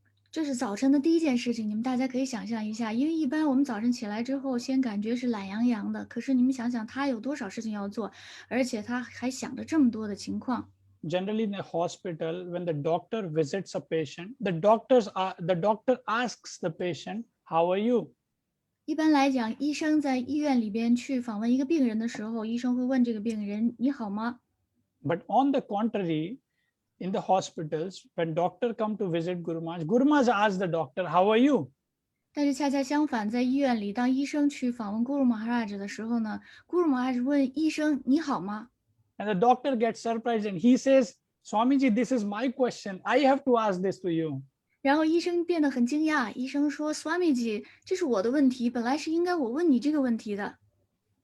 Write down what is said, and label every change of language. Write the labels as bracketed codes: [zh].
[zh] 这是早晨的第一件事情，你们大家可以想象一下，因为一般我们早晨起来之后，先感觉是懒洋洋的，可是你们想想他有多少事情要做，而且他还想着这么多的情况。 [en] Generally in a hospital, when the doctor visits a patient, the doctor asks the patient, how are you? [zh] 一般来讲，医生在医院里边去访问一个病人的时候，医生会问这个病人：“你好吗？” [en] But on the contrary, in the hospitals, when doctor come to visit Guru Maharaj asks the doctor, how are you? [zh] 但是恰恰相反，在医院里，当医生去访问 Guru Maharaj 的时候呢，Guru Maharaj 问医生：“你好吗？” [en] And the doctor gets surprised and he says, Swamiji, this is my question. I have to ask this to you. [zh] 然后医生变得很惊讶，医生说：“Swamiji，这是我的问题，本来是应该我问你这个问题的。”